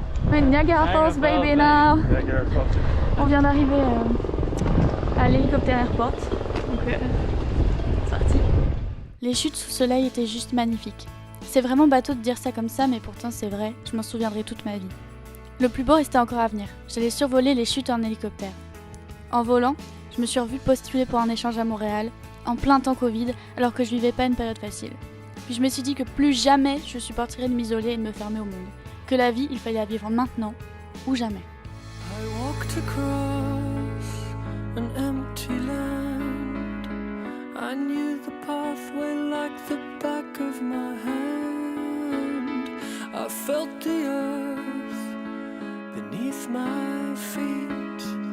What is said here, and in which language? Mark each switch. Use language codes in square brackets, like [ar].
[en] We're in Niagara Falls, baby now. [fr] On vient d'arriver à l'hélicoptère airport. Donc c'est parti. Les chutes sous soleil étaient juste magnifiques. C'est vraiment bateau de dire ça comme ça, mais pourtant c'est vrai, je m'en souviendrai toute ma vie. Le plus beau restait encore à venir. J'allais survoler les chutes en hélicoptère. En volant, je me suis revue postuler pour un échange à Montréal, en plein temps Covid, alors que je vivais pas une période facile. Puis je me suis dit que plus jamais je supporterais de m'isoler et de me fermer au monde. Que la vie, il fallait la vivre maintenant ou jamais. [en] I walked across an empty land. I knew the pathway like the back of my hand. I felt the earth beneath my feet.